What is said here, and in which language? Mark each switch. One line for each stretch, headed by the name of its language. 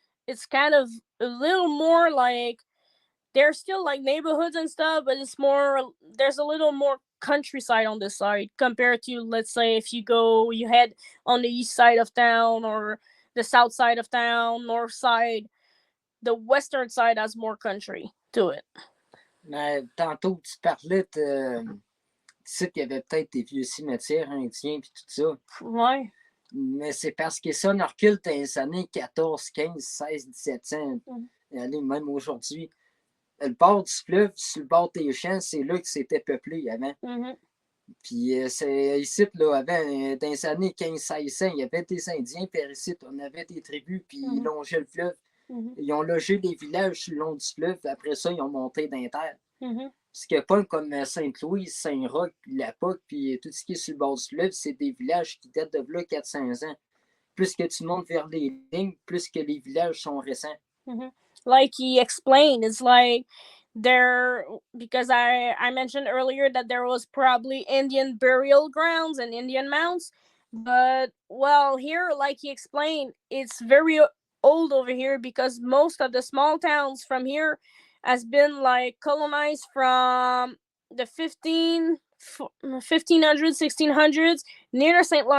English: It's kind of a little more like there's still like neighborhoods and stuff, but it's more there's a little more countryside on this side compared to, let's say, if you head on the east side of town or the south side of town, north side. The western side has more country to it.
French: Mais tantôt, tu parlais sais qu'il y avait peut-être des vieux cimetières indiens et tout ça. Ouais. Mais c'est parce que ça, on recule dans les années 14, 15, 16, 1700, allez, même aujourd'hui. Le bord du fleuve, sur le bord des champs, c'est là que c'était peuplé avant. Puis c'est ici, là, avant, dans les années 15-1600, il y avait des Indiens, puis ici, on avait des tribus, puis ils longeaient le fleuve. Ils ont logé les villages sur le long du fleuve, puis après ça, ils ont monté dans les terres. Ce qui n'est pas comme Sainte-Louise, Saint-Roch, La Poque, puis tout ce qui est sur le bord du fleuve, c'est des villages qui datent de là 400 ans. Plus que tu montes vers les lignes, plus que les villages sont récents.
English: Like he explained, it's like there, because I mentioned earlier that there was probably Indian burial grounds and Indian mounds, but well, here, like he explained, it's very old over here because most of the small towns from here has been like colonized from the 1500s, 1600s near the St.